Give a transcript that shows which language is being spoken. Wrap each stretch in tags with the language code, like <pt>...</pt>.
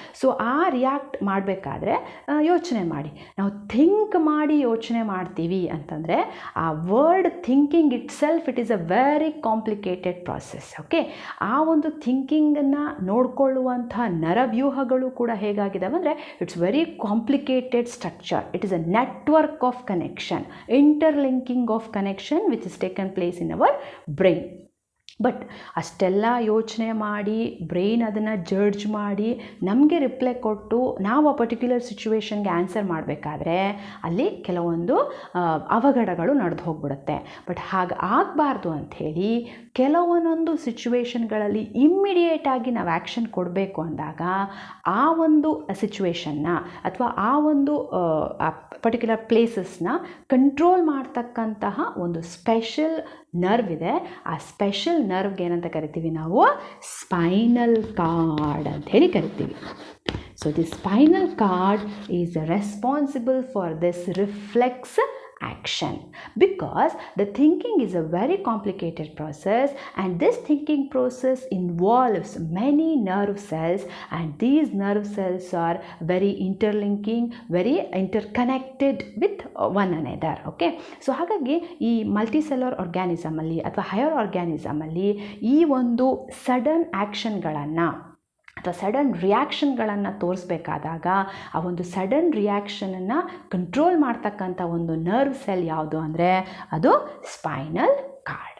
<kn>So ಆ react ಮಾಡಬೇಕಾದ್ರೆ ಯೋಚನೆ ಮಾಡಿ, ನಾವು ಥಿಂಕ್ ಮಾಡಿ ಯೋಚನೆ ಮಾಡ್ತೀವಿ ಅಂತಂದರೆ ಆ word thinking</kn> <en>Itself it is a very complicated process.</en> <kn>Okay, ಆ ಒಂದು ಥಿಂಕಿಂಗನ್ನು ನೋಡಿಕೊಳ್ಳುವಂಥ ನರವ್ಯೂಹಗಳು ಕೂಡ ಹೇಗಾಗಿದ್ದಾವೆ ಅಂದರೆ</kn> <en>It's very complicated structure. It is a network of connection, interlinking of connection which is taken place in our brain.</en> <kn>But ಅಷ್ಟೆಲ್ಲ ಯೋಚನೆ ಮಾಡಿ brain ಅದನ್ನು judge ಮಾಡಿ ನಮಗೆ ರಿಪ್ಲೈ ಕೊಟ್ಟು ನಾವು ಆ ಪರ್ಟಿಕ್ಯುಲರ್ ಸಿಚುವೇಶನ್ಗೆ ಆನ್ಸರ್ ಮಾಡಬೇಕಾದ್ರೆ ಅಲ್ಲಿ ಕೆಲವೊಂದು ಅವಘಡಗಳು ನಡೆದು ಹೋಗ್ಬಿಡುತ್ತೆ. ಬಟ್ ಹಾಗೆ ಆಗಬಾರ್ದು ಅಂಥೇಳಿ ಕೆಲವೊಂದೊಂದು ಸಿಚುವೇಶನ್ಗಳಲ್ಲಿ ಇಮ್ಮಿಡಿಯೇಟಾಗಿ ನಾವು ಆ್ಯಕ್ಷನ್ ಕೊಡಬೇಕು ಅಂದಾಗ ಆ ಒಂದು ಸಿಚುವೇಶನ್ನ ಅಥವಾ ಆ ಒಂದು ಪರ್ಟಿಕ್ಯುಲರ್ ಪ್ಲೇಸಸ್ನ ಕಂಟ್ರೋಲ್ ಮಾಡ್ತಕ್ಕಂತಹ ಒಂದು ಸ್ಪೆಷಲ್ ನರ್ವ್ ಇದೆ. ಆ ಸ್ಪೆಷಲ್ ನರ್ವ್ಗೆ ಏನಂತ ಕರಿತೀವಿ ನಾವು? ಸ್ಪೈನಲ್ ಕಾರ್ಡ್ ಅಂತ ಹೇಳಿ ಕರಿತೀವಿ.</kn> <en>So the spinal cord is responsible for this reflex action, because the thinking is a very complicated process and this thinking process involves many nerve cells and these nerve cells are very interlinking, very interconnected with one another.</en> <kn>Okay, so ಹಾಗಾಗಿ ಈ multicellular organism ಅಲ್ಲಿ ಅಥವಾ higher organism ಅಲ್ಲಿ ಈ ಒಂದು sudden ಆ್ಯಕ್ಷನ್ಗಳನ್ನು ಅಥವಾ sudden ರಿಯಾಕ್ಷನ್ಗಳನ್ನು ತೋರಿಸ್ಬೇಕಾದಾಗ ಆ ಒಂದು ಸಡನ್ ರಿಯಾಕ್ಷನನ್ನು ಕಂಟ್ರೋಲ್ ಮಾಡ್ತಕ್ಕಂಥ ಒಂದು ನರ್ವ್ ಸೆಲ್ ಯಾವುದು ಅಂದರೆ ಅದು ಸ್ಪೈನಲ್ ಕಾರ್ಡ್.</kn>